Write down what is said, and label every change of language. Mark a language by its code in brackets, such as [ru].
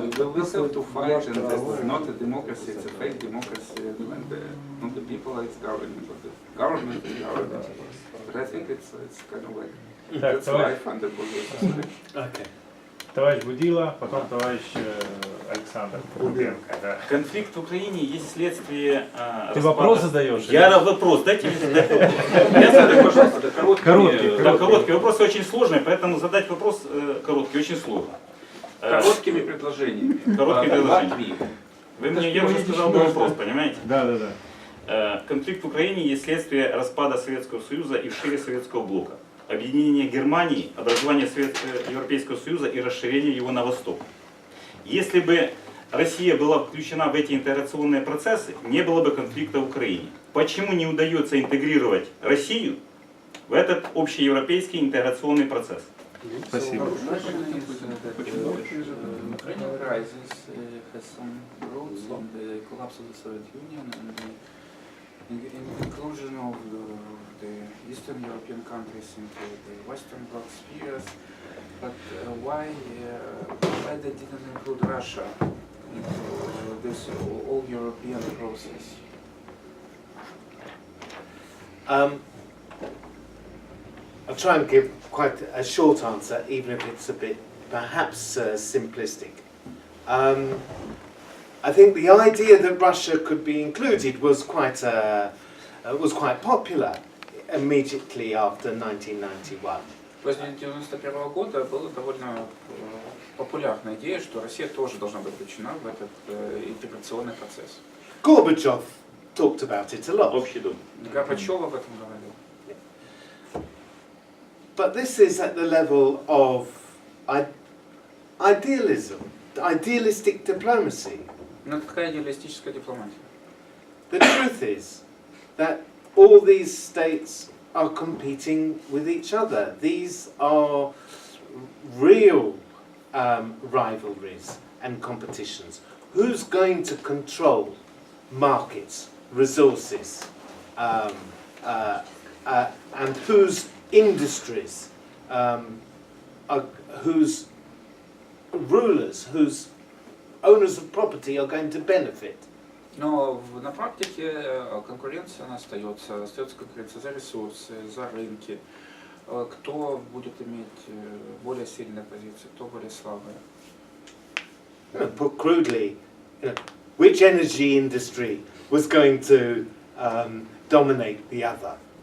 [en] We have to fight, and it's not a democracy, it's a fake democracy, and not the people is governing, but the government is governing. But I think it's kind of like, that's life under Buddhism. Okay. [ru] Товарищ Будила, потом товарищ Александр Рубенко. Да. Конфликт в Украине есть следствие Ты вопрос задаешь? Я вопрос, дайте мне задать вопрос. Я задаю, пожалуйста, короткий. Вопросы очень сложные, поэтому задать вопрос короткий очень сложно. Короткими предложениями. Короткими предложениями. Вы мне, я уже сказал мой вопрос, понимаете? Да. Конфликт в Украине есть следствие распада Советского Союза и вшире Советского блока. Объединение Германии, образование Европейского Союза и расширение его на восток. Если бы Россия была включена в эти интеграционные процессы, не было бы конфликта в Украине. Почему не удается интегрировать Россию в этот общеевропейский интеграционный процесс? Спасибо. [en] Ukrainian crisis has some roots in the collapse of the Soviet Union and in the inclusion of the Eastern European countries into the Western Bloc spheres. But why they didn't include Russia into this all-European process? I'll try and give quite a short answer, even if it's a bit perhaps simplistic. I think the idea that Russia could be included was quite popular immediately after 1991. [ru] После 1991 года была довольно популярная идея, что Россия тоже должна быть включена в этот интеграционный процесс. [en] Gorbachev talked about it a lot. [ru] Общий дом. Горбачев об этом говорил. [en] But this is at the level of idealism, idealistic diplomacy. [ru] Но это такая идеалистическая дипломатия. [en] The truth is that all these states are competing with each other. These are real rivalries and competitions. Who's going to control markets, resources, and whose industries, whose rulers, whose owners of property are going to benefit? [ru] Но на практике конкуренция она остается конкуренция за ресурсы, за рынки. Кто будет иметь более сильные позиции, кто более слабые. [en] Put crudely, which energy industry was going to dominate the other?